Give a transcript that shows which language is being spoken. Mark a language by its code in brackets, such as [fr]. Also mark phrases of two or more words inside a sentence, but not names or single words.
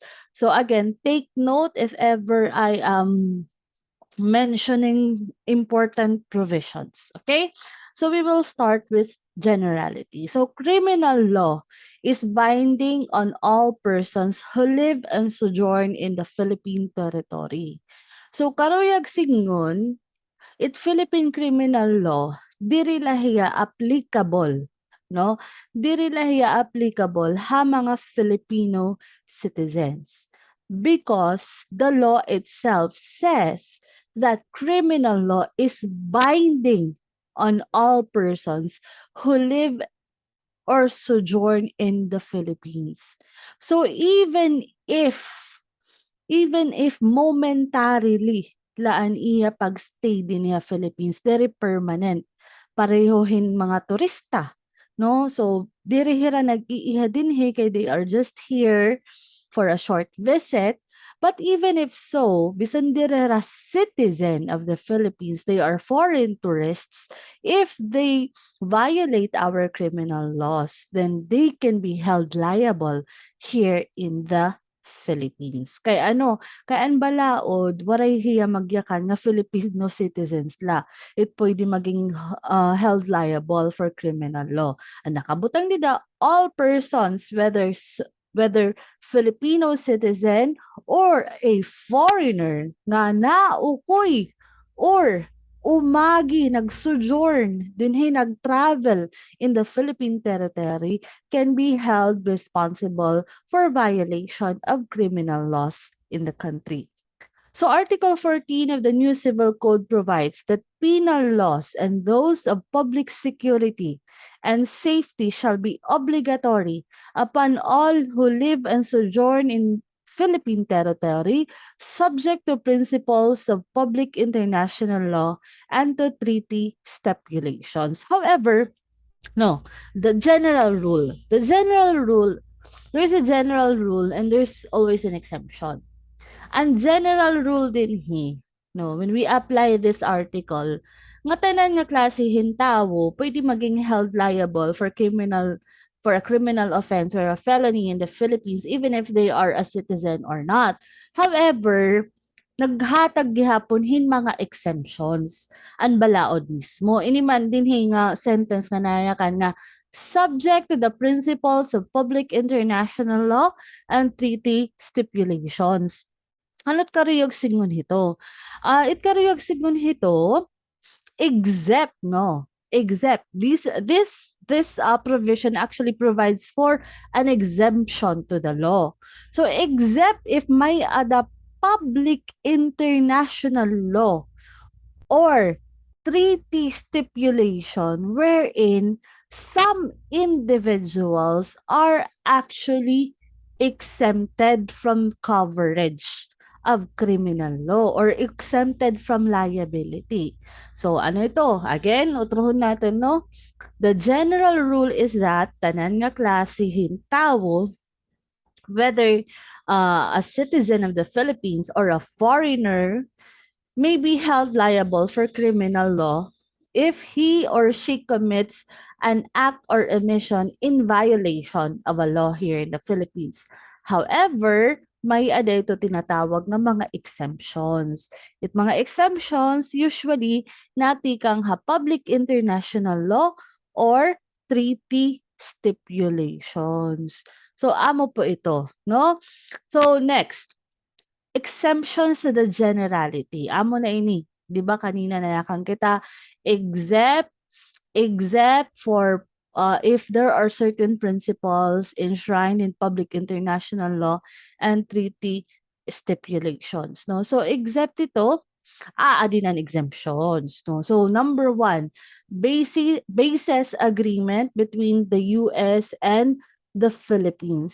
[en] So again, take note if ever I am mentioning important provisions. Okay? So we will start with generality. So criminal law is binding on all persons who live and sojourn in the Philippine territory. [war] So karuyag singon, it [en] Philippine criminal law [war] diri lahiya applicable no? Diri lahiya applicable ha mga [en] Filipino citizens because the law itself says that criminal law is binding on all persons who live or sojourn in the Philippines. So even if momentarily laan iya pagstay din niya Philippines, diri permanent. [war] Parehohin mga turista, no? So, diri hira nag-iiha dinhi kay [en] they are just here for a short visit. But even if so, [war] bisan diri ra [en] citizen of the Philippines, they are foreign tourists. If they violate our criminal laws, then they can be held liable here in the Philippines. [war] Kay ano, kay an balaod, waray hiya magyakan nga [en] Filipino citizens [war] la. It pwede maging [en] held liable for criminal law. [war] Ang nakabutang nila, [en] all persons, whether Filipino citizen or a foreigner [war] nga naukoy or umagi nag-sojourn dinhi nag-travel [en] in the Philippine territory can be held responsible for violation of criminal laws in the country. So Article 14 of the new Civil Code provides that penal laws and those of public security and safety shall be obligatory upon all who live and sojourn in Philippine territory, subject to principles of public international law and to treaty stipulations. However, no, there's a general rule and there's always an exemption. [war] Ang general rule din no, [en] when we apply this article, [war] nga tanan nga klasihin tawo pwede maging [en] held liable for a criminal offense or a felony in the Philippines even if they are a citizen or not. However, [war] naghatag gihapon mga exemptions ang balaod mismo. Ini man din nga sentence nga nayakan nga [en] subject to the principles of public international law and treaty stipulations. [war] Ano't karuyog sigon hito? It karuyog sigon hito except no. [en] Except this provision actually provides for an exemption to the law. So except if [war] may ada [en] public international law or treaty stipulation wherein some individuals are actually exempted from coverage of criminal law or exempted from liability. [war] So ano ito? Again, utrohon natin no. [en] The general rule is that [war] tanan nga klasihin tawo [en] whether a citizen of the Philippines or a foreigner may be held liable for criminal law if he or she commits an act or omission in violation of a law here in the Philippines. However, [war] may ada ito tinatawag na mga exemptions. It mga exemptions usually natikang ha [en] public international law or treaty stipulations. [war] So amo po ito, no? [en] So next, exemptions to the generality. [war] Amo na ini. 'Di ba kanina nayakan kita [en] except for if there are certain principles enshrined in public international law and treaty stipulations, no? [war] So except ito, aadinan exemptions, no? [en] So number one, basis agreement between the US and the Philippines.